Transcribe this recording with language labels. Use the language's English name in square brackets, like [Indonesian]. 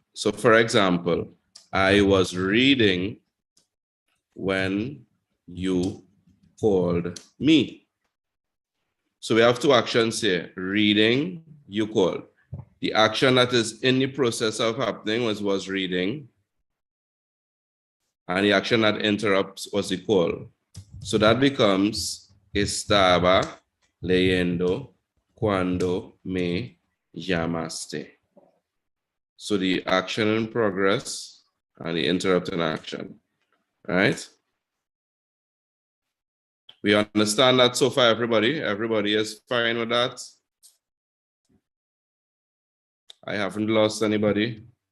[English] So for example, I was reading when you called me. So we have two actions here. Reading, you called. The action that is in the process of happening was reading. And the action that interrupts was the call. So that becomes [Spanish] estaba leyendo cuando me llamaste. [English] So the action in progress and the interrupting action, right? We understand that so far, everybody? Everybody is fine with that? I haven't lost anybody.